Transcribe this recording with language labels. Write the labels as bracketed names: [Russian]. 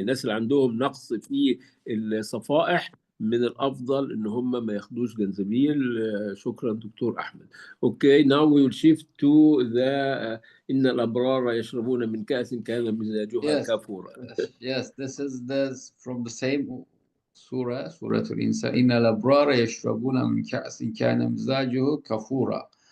[Arabic] الناس اللي عندهم نقص في الصفائح من الافضل ان هم ما ياخدوش جنزبيل. شكرا دكتور احمد. [English] Okay, now we will shift to the [Arabic] ان الابرار يشربون من كأس كان مزاجها كافورا. [English] Yes, this is from the same surah, Surah Al-Insan. [Arabic] إن الأبرار يشربون من كأس كان مزاجه كافورا.